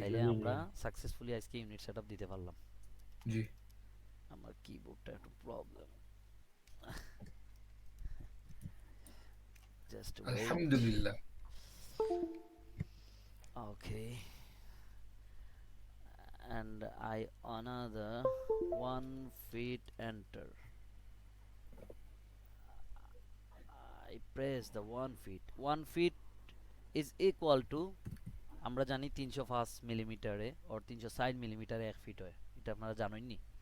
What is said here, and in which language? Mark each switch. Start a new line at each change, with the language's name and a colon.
Bangla: তাইলে আমরা সাকসেসফুলি আজকে ইউনিট সেটআপ দিতে পারলাম। জি আমার কিবোর্ডটা একটু প্রবলেম, জাস্ট ওয়েট। আলহামদুলিল্লাহ
English: Okay, and I another 1 feet enter. I press the 1 feet. 1 feet is equal to,
Bangla: আমরা জানি 305 মিলিমিটারে or 360 মিলিমিটারে 1 ফিট হয়, এটা আপনারা জানেননি?